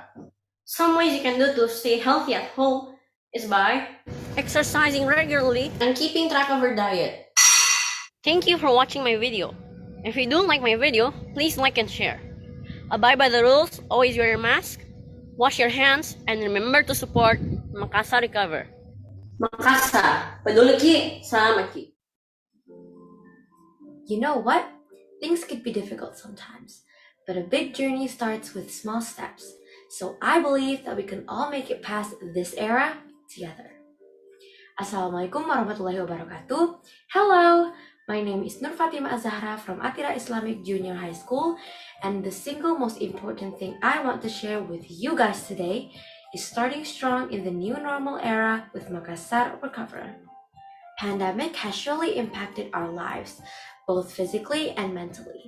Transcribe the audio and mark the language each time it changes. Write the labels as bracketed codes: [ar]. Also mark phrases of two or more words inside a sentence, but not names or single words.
[en] Some ways you can do to stay healthy at home is by exercising regularly and keeping track of your diet. Thank you for watching my video. If you do like my video, please like and share. Abide by the rules, always wear your mask, wash your hands, and remember to support Makassar Recover. [mak] Makassar, peduli ki, salamat ki. [en] You know what? Things could be difficult sometimes, but a big journey starts with small steps. So I believe that we can all make it past this era together. [ar] السلام عليكم ورحمة الله وبركاته. [en] Hello, my name is Nur Fatima Azahra from Atira Islamic Junior High School, and the single most important thing I want to share with you guys today is starting strong in the new normal era with Makassar Recover. Pandemic has surely impacted our lives, both physically and mentally.